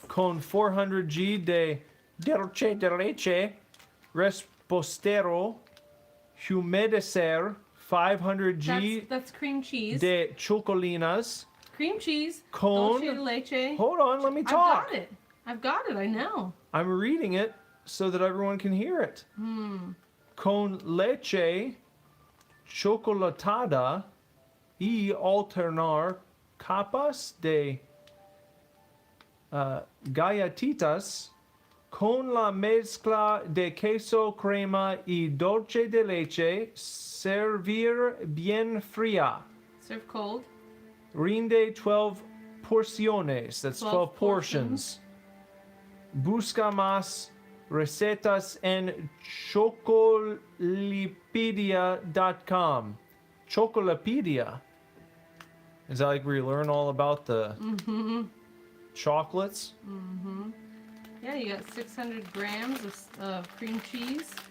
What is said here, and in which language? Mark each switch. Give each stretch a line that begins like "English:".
Spanish: con 400 G de dulce de leche repostero humedecer 500 G
English: That's cream cheese.
Spanish: de chocolinas
English: Cream cheese.
Spanish: con... Dulce de leche.
English: Hold on, let me talk. I've got it, I know. I'm reading it so that everyone can hear it.
Spanish: Con leche chocolatada y alternar capas de galletitas con la mezcla de queso, crema y dulce de leche. Servir bien fría.
English: Serve cold.
Spanish: Rinde 12 porciones.
English: That's 12 portions.
Spanish: Busca más recetas en chocolipedia.com. Chocolipedia.
English: Is that like where you learn all about the chocolates? Yeah, you got 600 grams of cream cheese.